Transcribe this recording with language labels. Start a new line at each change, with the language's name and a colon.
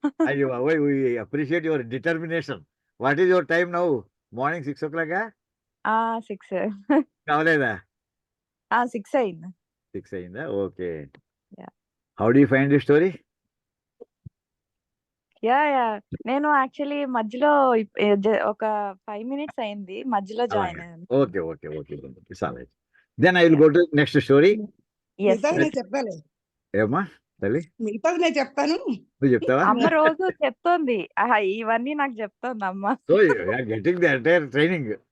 Telugu: అయ్యో బాబోయ్,
English: we appreciate your determination. What is your time now? Morning 6 o'clock? 6
Telugu: కావలేదా? 6 అయింది. 6 అయిందా? Okay.
English: Yeah. How do you find the story?
Telugu: Yeah నేను actually మధ్యలో ఒక 5 మినిట్స్ అయింది, మధ్యలో జాయిన్ అయ్యాను.
English: Okay. It's all right. Then I will go to next story. Yes,
Telugu: మిగతాది
English: sir.
Telugu: నేను చెప్పాలి. ఏమ్మా తల్లి? మిగతాది నేను చెప్తాను. నువ్వు చెప్తావా? అమ్మ రోజు చెప్తోంది. ఇవన్నీ నాకు చెప్తోంది అమ్మ.
English: So you are getting the entire training.